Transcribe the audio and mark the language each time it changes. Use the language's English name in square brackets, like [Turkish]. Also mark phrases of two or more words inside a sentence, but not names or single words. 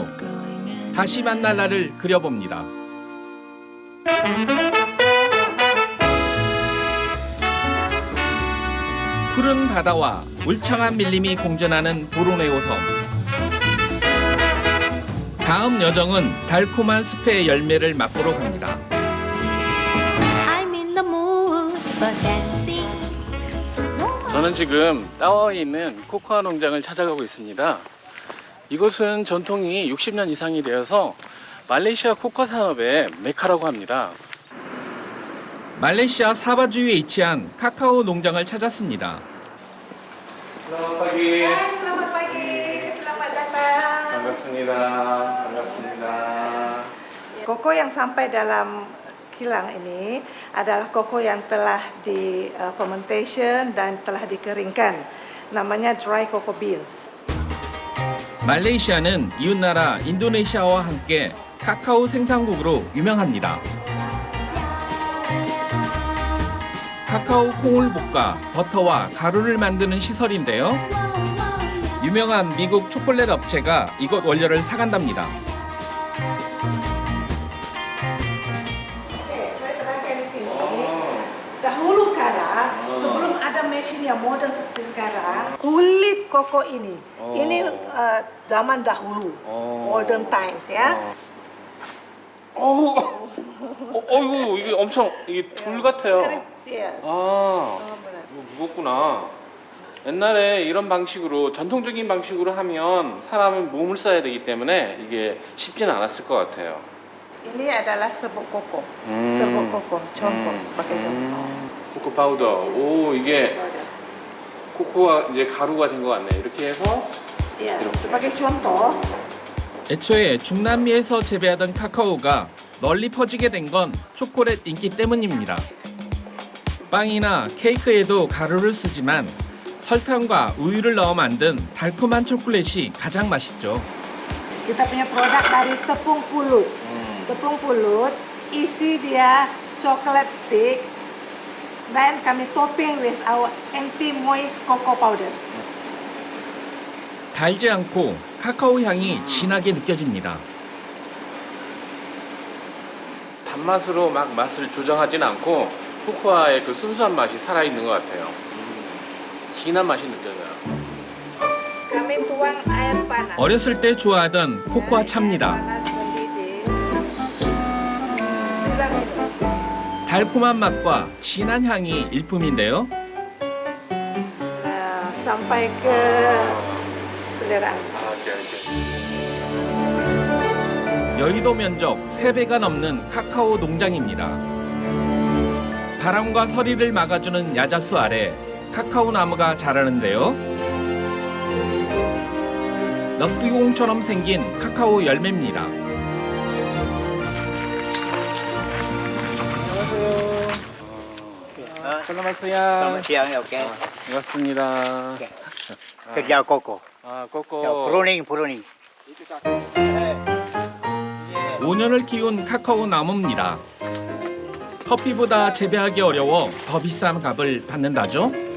[Korean] 다시 만날 날을 그려봅니다. 푸른 바다와 울창한 밀림이 공존하는 보로네오 섬. 다음 여정은 달콤한 숲의 열매를 맛보러 갑니다. [English] I'm in the mood for dancing. [Korean] 저는 지금 따와에 있는 코코아 농장을 찾아가고 있습니다. 이곳은 전통이 60년 이상이 되어서 말레이시아 코코아 산업의 메카라고 합니다. 말레이시아 사바주에 위치한 카카오 농장을 찾았습니다. [Malay] Selamat pagi. Selamat pagi, selamat datang. [Korean] 반갑습니다. 반갑습니다. [Malay] Koko yang sampai dalam kilang ini adalah koko yang telah di fermentation dan telah dikeringkan. [English] Namanya dry cocoa beans. [Korean] 말레이시아는 이웃나라 인도네시아와 함께 카카오 생산국으로 유명합니다. 카카오 콩을 볶아 버터와 가루를 만드는 시설인데요. 유명한 미국 초콜릿 업체가 이곳 원료를 사간답니다. [Malay] Oke, saya terangkan di sini. Dahulu kala, sebelum ada mesin yang modern seperti sekarang, kulit koko ini zaman dahulu, [English] modern times [Malay] ya. [Korean] 어이구, 이게 엄청 이게 돌 같아요. Yes. 아, benar. 이거 무겁구나. 옛날에 이런 방식으로 전통적인 방식으로 하면 사람은 몸을 써야 되기 때문에 이게 쉽지는 않았을 것 같아요. [Malay] Ini adalah serbuk koko. Serbuk koko, contoh sebagai contoh. [Korean] 코코 파우더. 오, 이게 코코가 이제 가루가 된 것 같네. 이렇게 해서 [Malay] Ya, sebagai contoh, [Korean] 애초에 중남미에서 재배하던 카카오가 널리 퍼지게 된 건 초콜릿 인기 때문입니다. 빵이나 케이크에도 가루를 쓰지만 설탕과 우유를 넣어 만든 달콤한 초콜릿이 가장 맛있죠. [Malay] kita punya produk dari tepung pulut. Tepung pulut, isi dia [English] chocolate stick, [Malay] dan kami [English] topping with our anti-moist cocoa powder. [Korean] 달지 않고 카카오 향이 진하게 느껴집니다. 단맛으로 막 맛을 조정하진 않고 코코아의 그 순수한 맛이 살아있는 것 같아요. 진한 맛이 느껴져요. [Malay] Kami tuang air panas. [Korean] 어렸을 때 좋아하던 코코아 차입니다. [Malay] Panas mendidih. Silang minum. [Korean] 달콤한 맛과 진한 향이 일품인데요. [Malay] Sampai ke selera. [Korean] 여의도 면적 3배가 넘는 카카오 농장입니다. 바람과 서리를 막아주는 야자수 아래 카카오 나무가 자라는데요. 럭비공처럼 생긴 카카오 열매입니다. [Malay] Selamat Selamat siang. siang, ya, oke. [Korean] 반갑습니다. [Malay] Kerja koko. 아, Ya, [Korean] 꼬꼬. [Malay] pruning. [Korean] 5년을 키운 카카오 나무입니다. 커피보다 재배하기 어려워 더 비싼 값을 받는다죠.